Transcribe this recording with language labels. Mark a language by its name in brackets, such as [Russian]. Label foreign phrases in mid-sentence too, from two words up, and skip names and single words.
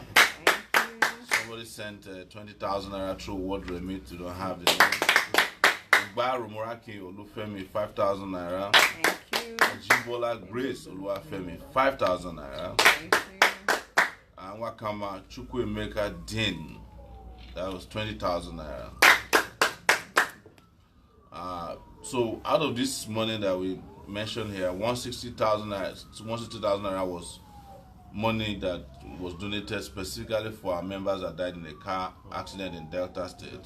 [English] Thank you. Somebody sent 20,000 naira through word remit. You don't have the name. Ugbaru Muraki Olufemi 5,000 naira. Thank you. Ajibola Grace Oluwafemi 5,000 naira. Thank you. And Wakama Chukwuemeka Din, that was 20,000 naira. So out of this money that we mentioned here, 160,000 naira was money that was donated specifically for our members that died in a car accident in Delta State.